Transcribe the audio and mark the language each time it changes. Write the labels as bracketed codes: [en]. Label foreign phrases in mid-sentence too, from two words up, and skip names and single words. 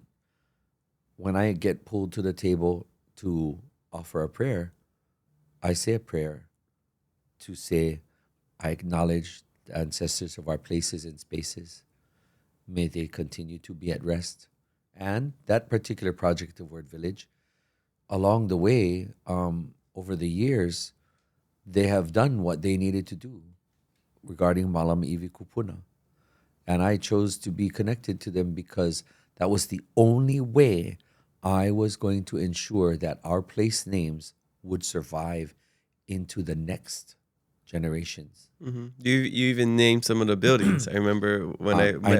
[en] When I get pulled to the table to offer a prayer, I say a prayer to say, I acknowledge the ancestors of our places and spaces. May they continue to be at rest. And that particular project of Ward Village, along the way, over the years, they have done what they needed to do regarding [haw] Malama iwi kupuna. [en] And I chose to be connected to them because that was the only way I was going to ensure that our place names would survive into the next generations. You even named some of the buildings. I remember when I met